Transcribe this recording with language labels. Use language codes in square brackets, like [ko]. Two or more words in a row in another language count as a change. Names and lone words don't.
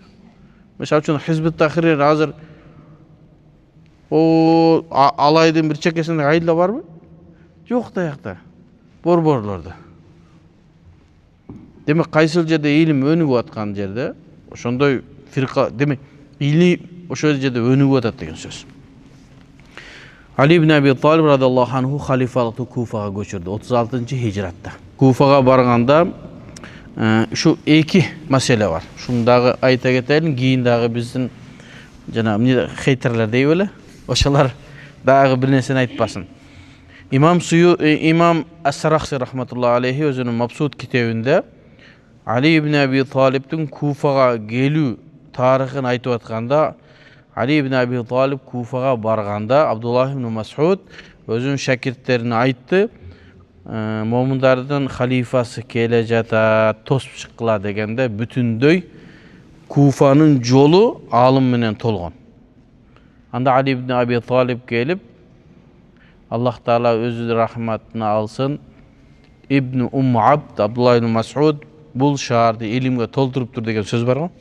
[ky] Мисалы үчүн Хизбут Тахрир азыр алайдын бир чекесинде айылда барбы? Жок да якта. Борборлордо. Демек кайсыл жерде илим өнүгүп аткан жерде ошондой фирка, демек илим ошол жерде өнүгүп атат деген сөз. Али ибн Аби Талиб [ar] رضي الله عنه [ky] халифалыкты Куфага көчүрдү 36-хижратта. Куфага барганда ушу эки маселе бар. Шуну дагы айта кетелин, кийин дагы биздин жана эмне хейтерлер дей беле, ошолар дагы бир нерсени айтпасын. Имам Ас-Сарахси [ar] رحمة الله عليه [ky] өзүнүн Мабсут китебинде Али ибн Аби Талибтин Куфага келүү тарыхын айтып атканда, Али ибн Аби Талиб Куфага барганда Абдуллах ибн Мас'уд өзүнүн шакирттерине айтты, момундардын халифасы келе жатат, тосуп чыккыла дегенде бүтүндөй Куфанын жолу алым менен толгон. Анда Али ибн Аби Талиб келип, Аллах Таала өзү рахматына алсын, Ибн Абд, Абдуллах ибн Мас'уд бул шаарды илимге толтуруптур деген сөз бар го.